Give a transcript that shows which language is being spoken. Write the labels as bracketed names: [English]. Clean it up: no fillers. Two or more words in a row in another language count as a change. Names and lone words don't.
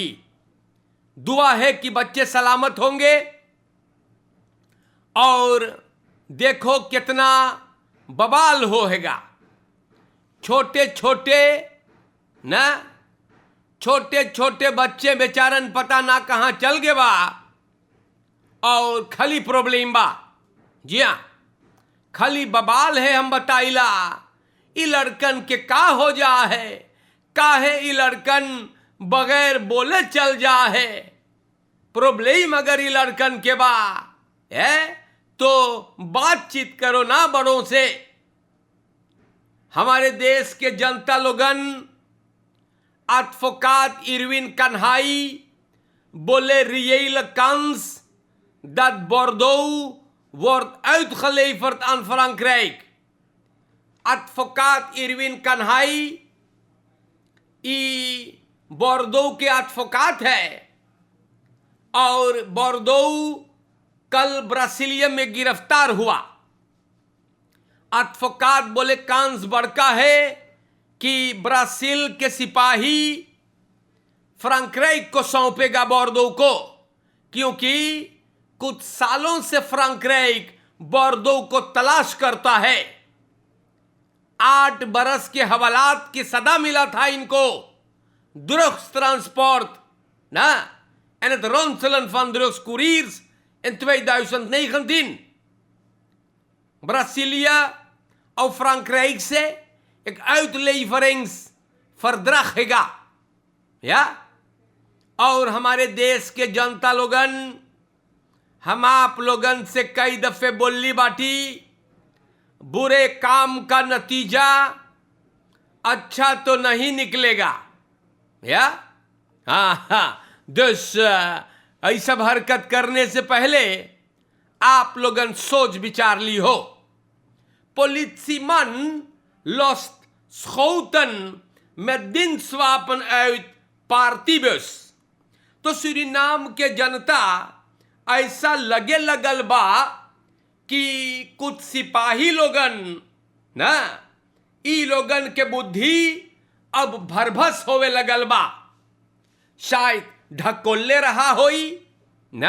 [Caribbean Hindustani] दुआ है कि बच्चे सलामत होंगे। और देखो कितना बवाल होएगा। छोटे छोटे ना, छोटे छोटे बच्चे बेचारन पता ना कहां चल गए बा और खाली प्रॉब्लम बा। जी हां, खाली बवाल है। हम बताइला ई लड़कन के का हो जा है, काहे ई लड़कन बगैर बोले चल जा है। प्रॉब्लम अगर ये लड़कन के बा है तो बातचीत करो ना बड़ों से। हमारे देश के जनता लोगन, [Dutch] advocaat Irwin Kanhai बोले reële kans dat Bordeaux wordt uitgeleverd aan Frankrijk। [Caribbean Hindustani] advocaat Irwin Kanhai ई बोर्दो के एडवोकेट है और बोर्दो कल ब्राजीलिया में गिरफ्तार हुआ। एडवोकेट बोले कांस बड़का है कि ब्राजील के सिपाही फ्रांक्राइक को सौंपेगा बोर्दो को, क्योंकि कुछ सालों से फ्रांक्राइक बोर्दो को तलाश करता है। 8 बरस के हवालात की सदा मिला था इनको। [Dutch] Drugstransport en het ronselen van drugscouriers in 2019. [Caribbean Hindustani] Brazilië of Frankrijk से एक uitleveringsverdrag हैगा, या। और हमारे देश के जनता लोगन, हम आप लोगन से कई दफे बोली बाटी, बुरे काम का नतीजा अच्छा तो नहीं निकलेगा, या। हाँ, dus ऐसा हरकत करने से पहले आप लोगन सोच विचार ली हो। [Dutch] Politieman lost schoten met dienstwapen uit partybus। [Caribbean Hindustani] तो सूरीनाम के जनता ऐसा लगे लगल बा कि कुछ सिपाही लोगन ना ई लोगन के बुद्धि अब भरभस होवे लगल बा, शायद ढकोले रहा होई ना।